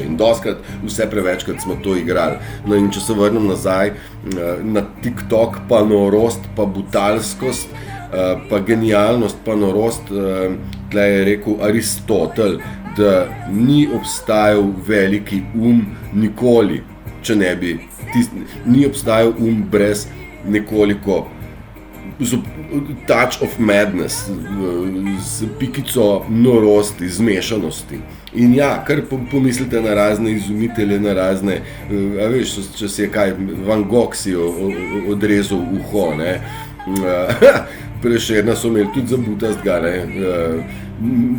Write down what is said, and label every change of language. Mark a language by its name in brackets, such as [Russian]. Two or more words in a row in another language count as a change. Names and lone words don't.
[Slovenian] In doskrat, vse prevečkrat smo to igrali. No in če se vrnem nazaj na TikTok, pa norost, pa butalskost, pa genialnost, pa norost, tle je rekel Aristotel, da ni obstajal veliki nikoli, če ne bi ni obstajal brez nekoliko [English] touch of madness, [Slovenian] z pikico norosti, zmešanosti. In ja, kar pomislite na razne izumitelje, na razne, a veš, če si je kaj, Van Gogh si odrezal uho, ne? Prešerna so imeli tudi za butastga, ne?